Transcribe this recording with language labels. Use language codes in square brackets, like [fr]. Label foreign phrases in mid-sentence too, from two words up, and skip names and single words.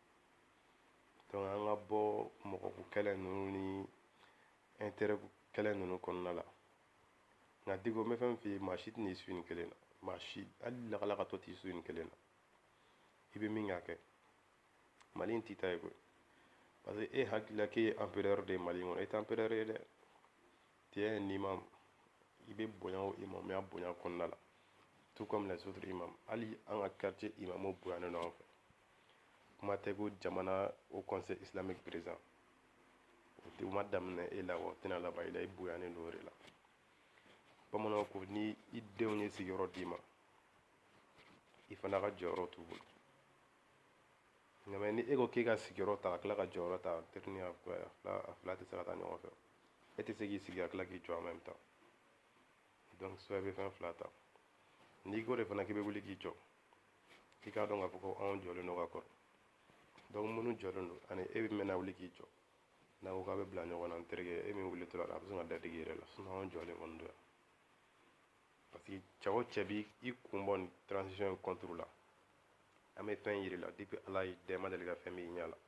[bm] donc an ka bɔ mɔgɔko kɛlɛ ninnu ni intérêt kɛlɛ ninnu kɔnɔna la. nka Diko n bɛ fɛn f'i ye, maa si tɛ n'i su nin kelen na, maa si hali lakalakatɔ t'i su nin kelen na. i bɛ min kɛ a kɛ. Mali in t'i ta ye koyi, [fr] parce que [bm] e hakili la k'e ye empereur de ye Mali kɔnɔ, e tɛ empereur ye dɛ. [fr] tu es un imam, [bm] i bɛ bonya o imamuya bonya kɔnɔna la, [fr] tout comme les autres imams. [bm] hali an ka quartier imamuw bonyanen don an fɛ. kuma tɛ ko jamana [fr] au conseil islamique président, [bm] o ma daminɛ e la wa o tɛna laban i la, i bonyanen don o de la. bamananw ko ni i denw ye sigiyɔrɔ d'i ma, i fana ka jɔyɔrɔ t'u bolo. nka ni e ko k'e ka sigiyɔrɔ ta ka tila ka jɔyɔrɔ ta, a fila tɛ se ka taa ɲɔgɔn fɛ. e tɛ se k'i sigi ka tila k'i jɔ [fr] en même temps. donc soit [bm] i bɛ fɛn fila ta. n'i ko de fana k'i bɛ wuli k'i jɔ, i k'a dɔn k'a fɔ ko anw jɔlen don ka kɔrɔ. donc minnu jɔlen don ani e mɛna wuli k'i jɔ, n'a ko k'a bɛ bila ɲɔgɔn na, n terikɛ, e min wulitɔ la a bɛ se ka dadigi i yɛrɛ la, sinon anw jɔlen kɔni don yan. [fr] parce que [bm] cɛ o cɛ b'i kun bɔ nin transition in contre la, an bɛ fɛn yir'i la depuis ala y'i da i ma deli ka fɛn min y'i ɲɛ la.